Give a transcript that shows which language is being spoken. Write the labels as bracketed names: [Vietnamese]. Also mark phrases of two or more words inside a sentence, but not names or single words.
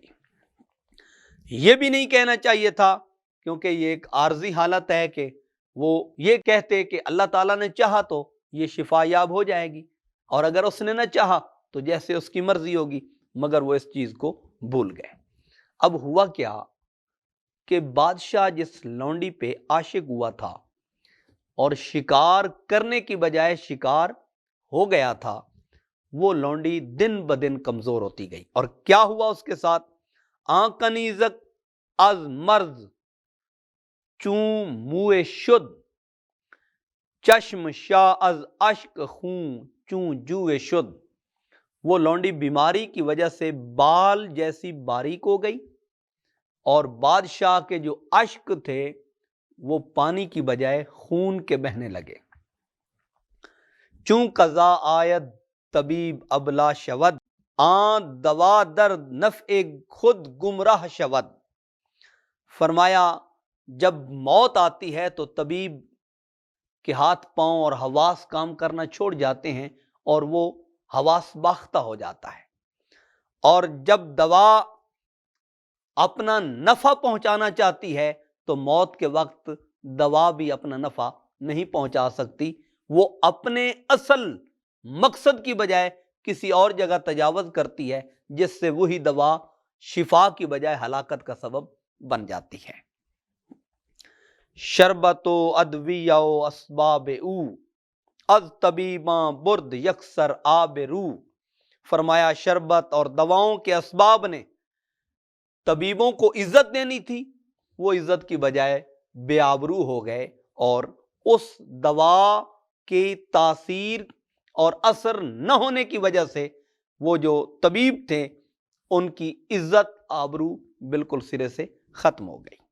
[Urdu] یہ بھی نہیں کہنا چاہیے تھا، کیونکہ یہ ایک عارضی حالت ہے کہ وہ یہ کہتے کہ اللہ تعالیٰ نے چاہا تو یہ شفا یاب ہو جائے گی، اور اگر اس نے نہ چاہا تو جیسے اس کی مرضی ہوگی، مگر وہ اس چیز کو بھول گئے۔ اب ہوا کیا کہ بادشاہ جس لونڈی پہ عاشق ہوا تھا اور شکار کرنے کی بجائے شکار ہو گیا تھا، وہ لونڈی دن بدن کمزور ہوتی گئی، اور کیا ہوا اس کے ساتھ؟ [Persian] آنکنیزک از مرض چون موئے شد، چشم شاہ از اشک خون چون جوئے شد، [Urdu] وہ لونڈی بیماری کی وجہ سے بال جیسی باریک ہو گئی، اور بادشاہ کے جو اشک تھے وہ پانی کی بجائے خون کے بہنے لگے۔ [Persian] چون قضا آید طبیب ابلا شود، آن دوا در نفع خود گمراہ شود، [Urdu] فرمایا جب موت آتی ہے تو طبیب کے ہاتھ پاؤں اور حواس کام کرنا چھوڑ جاتے ہیں، اور وہ حواس باختہ ہو جاتا ہے، اور جب دوا اپنا نفع پہنچانا چاہتی ہے تو موت کے وقت دوا بھی اپنا نفع نہیں پہنچا سکتی، وہ اپنے اصل مقصد کی بجائے کسی اور جگہ تجاوز کرتی ہے، جس سے وہی دوا شفا کی بجائے ہلاکت کا سبب بن جاتی ہے۔ [Persian] شربت و ادویہ و اسباب او، از طبیباں برد یکسر آب رو، [Urdu] فرمایا شربت اور دواؤں کے اسباب نے طبیبوں کو عزت دینی تھی، وہ عزت کی بجائے بے آبرو ہو گئے، اور اس دوا کی تاثیر اور اثر نہ ہونے کی وجہ سے وہ جو طبیب تھے ان کی عزت آبرو بالکل سرے سے ختم ہو گئی۔